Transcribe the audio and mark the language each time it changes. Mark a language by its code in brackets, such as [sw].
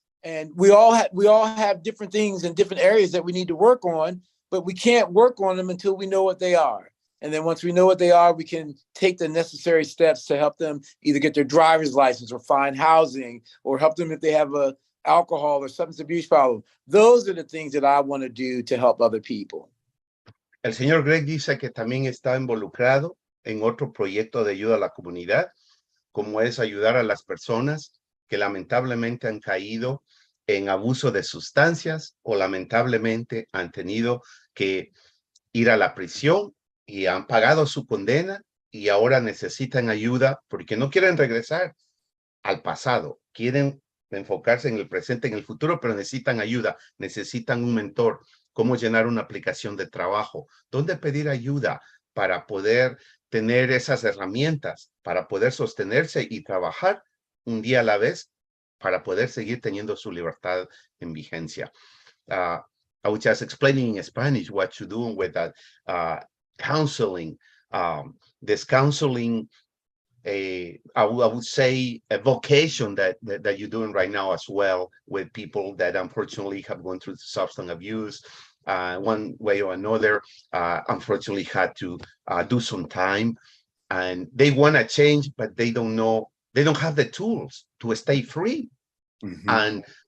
[en] And we all have different things in different areas that we need to work on, but we can't work on them until we know what they are. And then once we know what they are, we can take the necessary steps to help them either get their driver's license or find housing, or help them if they have a alcohol or substance abuse problem. Those are the things that I want to do to help other people. [es] El señor Greg dice que también está involucrado en otro proyecto de ayuda a la comunidad, como es ayudar a las personas que lamentablemente han caído en abuso de sustancias o lamentablemente han tenido que ir a la prisión y han pagado su condena y ahora necesitan ayuda porque no quieren regresar al pasado, quieren enfocarse en el presente, en el futuro, pero necesitan ayuda, necesitan un mentor, cómo llenar una aplicación de trabajo, dónde pedir ayuda para poder tener esas herramientas, para poder sostenerse y trabajar un día a la vez, para poder seguir teniendo su libertad en vigencia. [en] I was just explaining in Spanish what you're doing with that counseling. This counseling, I would say, a vocation that you're doing right now as well, with people that unfortunately have gone through substance abuse, one way or another, unfortunately had to do some time, and they want to change, but they don't know, they don't have the tools to stay free and